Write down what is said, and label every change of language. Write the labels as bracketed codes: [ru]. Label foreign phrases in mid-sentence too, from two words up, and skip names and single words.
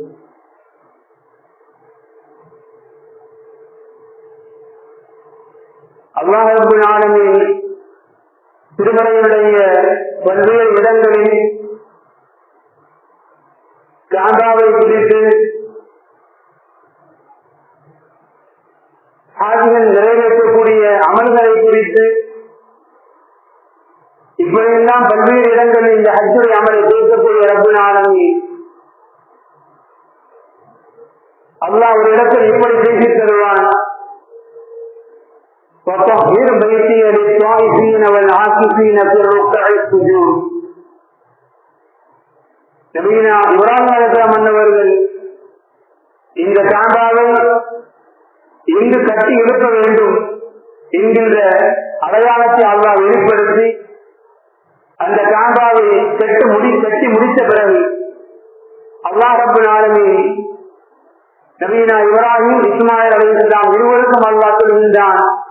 [ta] அல்லாஹ் [ar] رب العالمين [ta] திருமறையுடைய பல்வேறு இடங்களில் காபாவை குறித்து, ஹாஜிகள் நிறைவேற்றக்கூடிய அமல்களை குறித்து, இப்படியெல்லாம் பல்வேறு இடங்களில் இந்த ஹஜ்ஜுடைய அமலை பேசக்கூடிய [ar] رب العالمين [ta] அல்லாஹ் ஒரு இடத்தில் இப்படி பேசி தருவான்: [ar] وطهر بيتي للطائفين والعاكفين في الركع السجود. [ta] நபியினா இப்ராஹிம் அலைஹிஸ்ஸலாம் மன்னவர்கள் இந்த காபாவை எங்கு கட்டி எழுப்ப வேண்டும் என்கின்ற அடையாளத்தை அல்லாஹ் வெளிப்படுத்தி அந்த காபாவை கட்டி முடித்த பிறகு அல்லாஹ் [ar] رب العالمين [ta] நபியினா இப்ராஹிம் இஸ்மாயில் அலைஹிஸ்ஸலாம் இருவருக்கும் அல்லாஹ் சொல்கின்றான்,